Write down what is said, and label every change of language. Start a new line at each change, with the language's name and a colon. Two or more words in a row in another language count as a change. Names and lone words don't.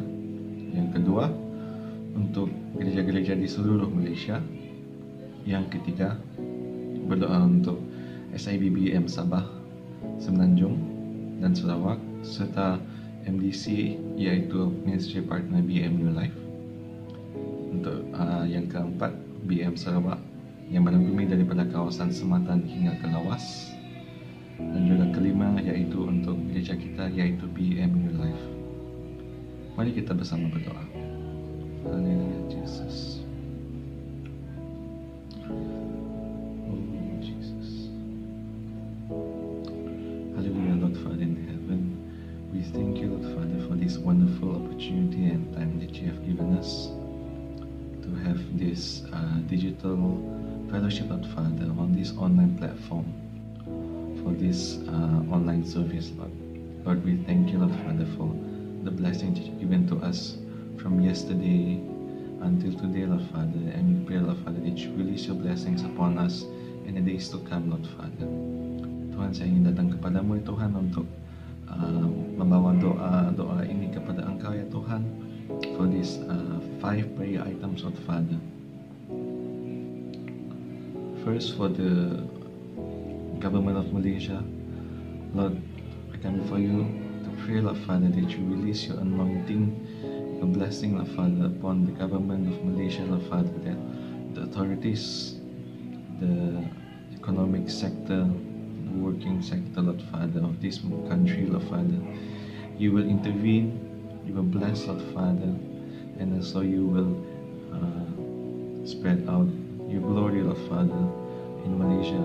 Malay: Yang kedua, untuk gereja-gereja di seluruh Malaysia. Yang ketiga, berdoa untuk SIBBM Sabah, Semenanjung dan Sarawak, serta MDC yaitu Ministry Partner BM New Life. Untuk yang keempat, BM Sarawak yang merangkumi daripada kawasan Sematan hingga ke Lawas. Dan juga kelima yaitu untuk gereja kita yaitu BM New Life. Mari kita bersama berdoa. Haleluya Jesus.
English: Hallelujah, Lord Father in heaven. We thank you, Lord Father, for this wonderful opportunity and time that you have given us to have this digital fellowship, Lord Father, on this online platform for this online service, Lord. Lord, we thank you, Lord Father, for the blessing that you've given to us from yesterday until today, Lord Father, and we pray, Lord Father, that you release your blessings upon us in the days to come, Lord Father.
Malay: Tuhan, saya ingin datang kepadamu ya Tuhan untuk membawa doa ini kepada Engkau ya Tuhan,
English: for these 5 prayer items, Lord Father. First, for the government of Malaysia, Lord, I come before you to pray, Lord Father, that you release your anointing, your blessing, Lord Father, upon the government of Malaysia, Lord Father, that the authorities, the economic sector, working sector, Lord Father, of this country, Lord Father, you will intervene, you will bless, Lord Father, and also you will spread out your glory, Lord Father, in Malaysia.